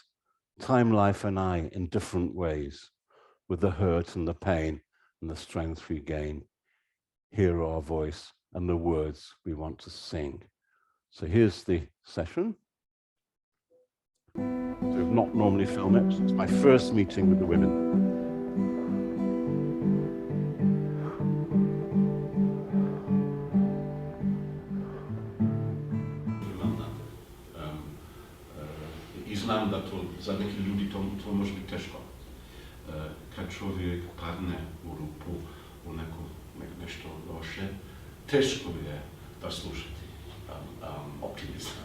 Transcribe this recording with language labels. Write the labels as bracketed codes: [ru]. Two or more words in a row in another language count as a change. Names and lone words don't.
[en] Time, life, and I in different ways, with the hurt and the pain and the strength we gain. Hear our voice and the words we want to sing. So here's the session. So I've not normally film it. It's my first meeting with the women. [hr] I znam da to za neki ljudi to može biti teško. Kad čovjek padne u rupu, u nešto loše, teško je da slušati optimizam.